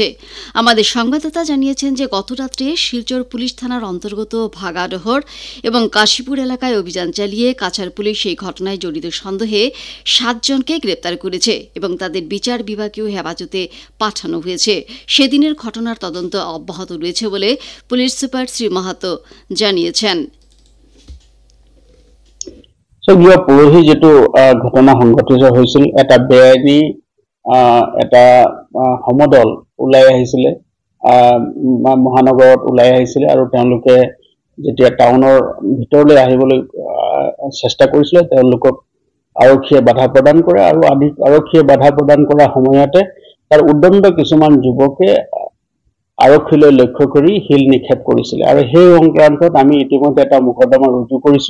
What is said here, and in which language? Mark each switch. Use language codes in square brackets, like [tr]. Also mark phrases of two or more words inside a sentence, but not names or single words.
[bn] আমাদের সংবাদদাতা জানিয়েছেন যে গত রাত্রে শিলচর পুলিশ থানার অন্তর্গত ভাগাডহর এবং কাশীপুর এলাকায় অভিযান চালিয়ে কাছাড় পুলিশ এই ঘটনায় জড়িত সন্দেহে 7 জনকে গ্রেপ্তার করেছে এবং তাদের বিচার বিভাগীয় হেফাজতে পাঠানো হয়েছে। সেদিনের ঘটনার তদন্ত অব্যাহত রয়েছে বলে পুলিশ সুপার শ্রী মাহাতো জানিয়েছেন। [as] পৰহি যিটো ঘটনা সংঘটিত হৈছিল, এটা বেআইনী এটা সমদল ওলাই আহিছিলে, মহানগৰত ওলাই আহিছিলে আৰু তেওঁলোকে যেতিয়া টাউনৰ ভিতৰলৈ আহিবলৈ চেষ্টা কৰিছিলে তেওঁলোকক আৰক্ষীয়ে বাধা প্ৰদান কৰে আৰু আৰক্ষীয়ে বাধা প্ৰদান কৰাৰ সময়তে তাৰ উদ্দণ্ড কিছুমান যুৱকে আৰক্ষীলৈ লক্ষ্য কৰি শিল নিক্ষেপ কৰিছিলে আৰু সেই সংক্ৰান্তত আমি ইতিমধ্যে এটা মোকদ্দমা ৰুজু কৰিছো।